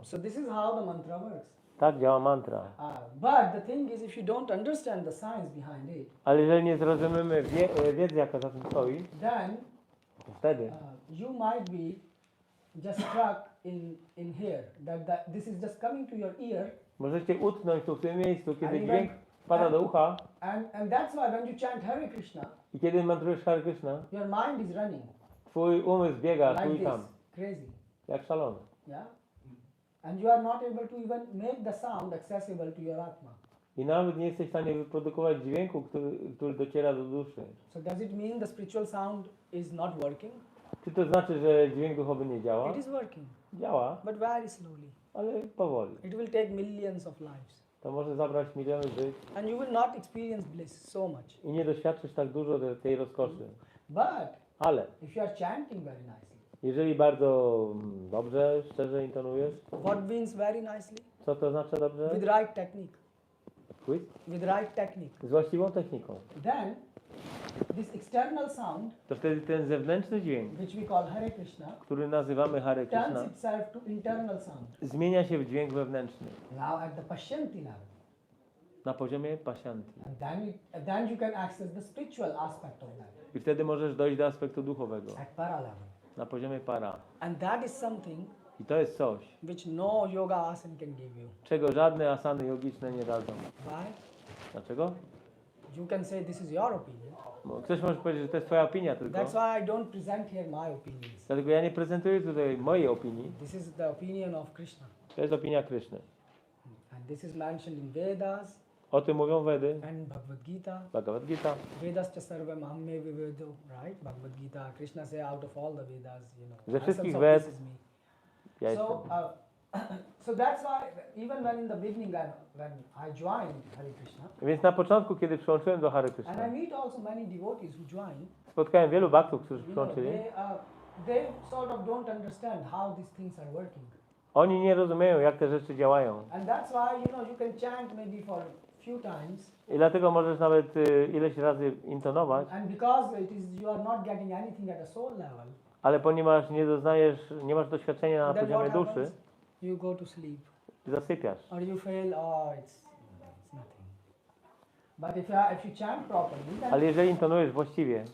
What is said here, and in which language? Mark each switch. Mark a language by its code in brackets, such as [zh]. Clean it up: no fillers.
[en] So this is how the mantra works. [pl] Tak działa mantra. [en] But the thing is, if you don't understand the science behind it, [pl] Ale jeżeli nie zrozumiemy wiedzy, jaka za tym stoi, [en] then [pl] to wtedy [en] you might be just struck in here. That this is just coming to your ear, [pl] możecie utknąć tu w tym miejscu, kiedy Ale- dźwięk wpada do ucha [en] and that's why when you chant Hare Krishna, [pl] i kiedy mantrujesz Hare Krishna, [en] your mind is running [pl] twój umysł biega tu [en] like [pl] i [en] this, [pl] tam, [en] crazy, [pl] jak szalony. [en] yeah. And you are not able to even make the sound accessible to your atma. [pl] I nawet nie jesteś w stanie wyprodukować dźwięku, który dociera do duszy. [en] So does it mean the spiritual sound is not working? [pl] Czy to znaczy, że dźwięk duchowy nie działa? [en] It is working, [pl] Działa, [en] but very slowly. [pl] ale powoli. [en] It will take millions of lives, [pl] To może zabrać miliony żyć [en] and you will not experience bliss so much. [pl] i nie doświadczysz tak dużo tej rozkoszy. [en] But [pl] Ale [en] if you are chanting very nicely, [pl] jeżeli bardzo dobrze, szczerze intonujesz, [en] what means very nicely? [pl] co to znaczy dobrze? [en] With right technique. With? With right technique. [pl] Z właściwą techniką. [en] Then this external sound, [pl] To wtedy ten zewnętrzny dźwięk, [en] which we call Hare Krishna, [pl] który nazywamy Hare [en] turns [pl] Krishna, [en] itself to internal sound. [pl] zmienia się w dźwięk wewnętrzny [en] Now at the Pashyanti level. [pl] na poziomie pasjanty. [en] And then you can access the spiritual aspect of that [pl] I wtedy możesz dojść do aspektu duchowego, [en] at para level. [pl] na poziomie para. [en] And that is something [pl] I to jest coś, [en] which no yoga asan can give you. [pl] czego żadne asany jogiczne nie dadzą. [en] Why? [pl] Dlaczego? [en] You can say this is your opinion. [pl] Bo ktoś może powiedzieć, że to jest twoja opinia tylko. [en] That's why I don't present here my opinions. [pl] Dlatego ja nie prezentuję tutaj mojej opinii. [en] This is the opinion of Krishna. [pl] To jest opinia Kryszny. [en] And this is mentioned in Vedas [pl] O tym mówią Wedy, [en] and Bhagavad Gita. [pl] Bhagavad Gita. [sa] Vedas cha sarvam amme vivedo, [en] right? Bhagavad Gita. Krishna say out of all the Vedas, [pl] Ze wszystkich [en] essence of [pl] Ved [en] this is me. [pl] ja jestem. [en] So, so that's why even when in the beginning when I joined Hare Krishna, [pl] Więc na początku, kiedy przyłączyłem do Hare [en] and [pl] Krishna, [en] I meet also many devotees who join, [pl] spotkałem wielu bhaktów, którzy [en] you know, [pl] przyłączyli. [en] they sort of don't understand how these things are working. [pl] Oni nie rozumieją, jak te rzeczy działają. [en] And that's why, you can chant maybe for few times, [pl] I dlatego możesz nawet ileś razy intonować, [en] and because you are not getting anything at a soul level, [pl] ale ponieważ nie masz doświadczenia na [en] then [pl] poziomie [en] what [pl] duszy, [en] happens? You go to sleep, [pl] zasypiasz. [en] or you feel, it's nothing. But if you chant properly, [pl] Ale jeżeli intonujesz właściwie,